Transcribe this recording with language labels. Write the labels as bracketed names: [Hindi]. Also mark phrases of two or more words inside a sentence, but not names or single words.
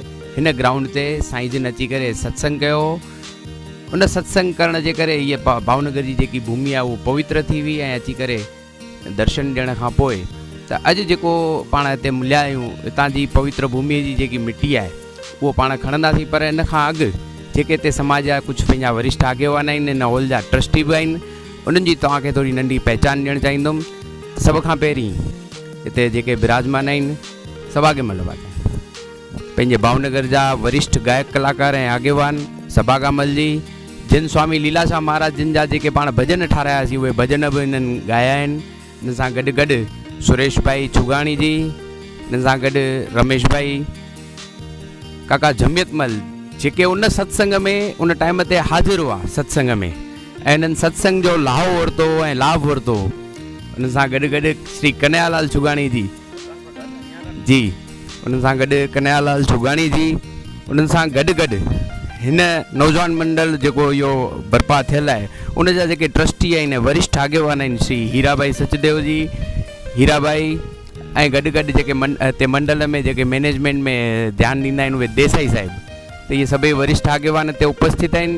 [Sindhi] हिन ग्राउंड ते साईं जिन अची करे सत्संग कयो। उन सत्संग करण जे करे इहे भावनगर जी जेकी भूमि आहे उहो पवित्र थी हुई ऐं अची करे दर्शन ॾियण खां पोइ त अॼु जेको पाण हिते मिलिया आहियूं, हितां जी पवित्र भूमीअ जी जेकी मिटी आहे उहो पाण खणंदासीं। पर इन खां अॻु जेके हिते समाज जा कुझु पंहिंजा वरिष्ठ आगेवान आहिनि, इन हॉल जा ट्रस्टी बि आहिनि, उन्हनि जी तव्हांखे थोरी नंढी पहचान ॾियणु चाहींदुमि। सभ खां पहिरीं हिते जेके विराजमान आहिनि सभा के मल पंहिंजे भावनगर जा वरिष्ठ गायक कलाकार ऐं आगेवान सभा कामल जी, जिन स्वामी लीलाशाह महाराज जिन जा जेके पाण भॼन ठारायासीं उहे भॼन बि इन्हनि ॻाया आहिनि। इन सां गॾु गॾु सुरेश भाई छुगाणी जी, इन सां गॾु रमेश भाई, काका जमियतमल, जेके उन सत्संग में उन टाइम ते हाज़िर हुआ सत्संग में ऐं इन्हनि सत्संग जो लाहो वरितो ऐं लाभ वरितो। उन सां गॾु गॾु श्री कन्हैयालाल छुगाणी जी, उन्हनि सां गॾु कन्हैयालाल छुगाणी जी, उन्हनि सां गॾु गॾु हिन नौजवान मंडल जेको इहो बर्पा थियल आहे उन जा जेके ट्रस्टी आहिनि, वरिष्ठ आगेवान आहिनि, श्री हीराबाई सचदेव जी, हीराबाई, ऐं गॾु गॾु जेके हिते मंडल में जेके मैनेजमेंट में ध्यानु ॾींदा आहिनि उहे देसाई साहिब, त इहे सभई वरिष्ठ आगेवान हिते उपस्थित आहिनि।